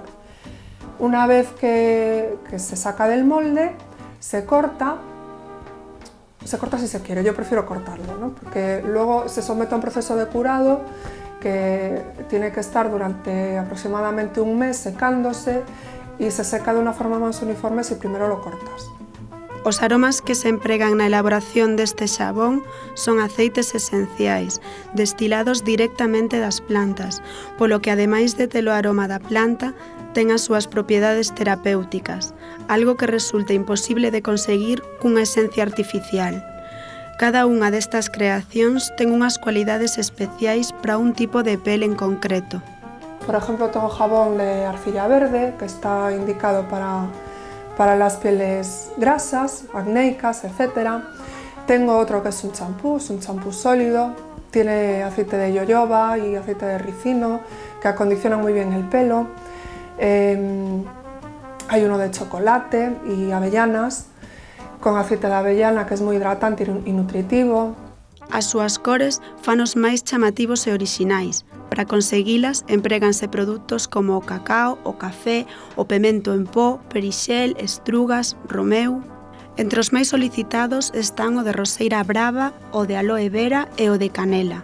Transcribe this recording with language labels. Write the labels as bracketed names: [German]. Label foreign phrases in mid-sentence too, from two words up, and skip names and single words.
[Spanish] Una vez que se saca del molde, se corta si se quiere, yo prefiero cortarlo, ¿no? Porque luego se somete a un proceso de curado que tiene que estar durante aproximadamente un mes secándose y se seca de una forma más uniforme si primero lo cortas. [Galician] Os aromas que se empregan na elaboración deste xabón son aceites esenciais, destilados directamente das plantas, polo que ademais de ter o aroma da planta, ten as súas propiedades terapéuticas, algo que resulta imposible de conseguir cunha esencia artificial. Cada unha destas creacións ten unhas cualidades especiais para un tipo de pel en concreto. [Spanish] Por ejemplo, tengo jabón de arcilla verde, que está indicado para las pieles grasas, acnéicas, etc. Tengo otro que es un champú sólido, tiene aceite de yoyoba y aceite de ricino, que acondicionan muy bien el pelo. Hay uno de chocolate y avellanas, con aceite de avellana, que es muy hidratante y nutritivo. [Galician] As súas cores fanos máis chamativos e orixinais. Para conseguilas empréganse produtos como o cacao, o café, o pemento en pó, perixel, estrugas, romeu. Entre os máis solicitados están o de roseira brava, o de aloe vera e o de canela.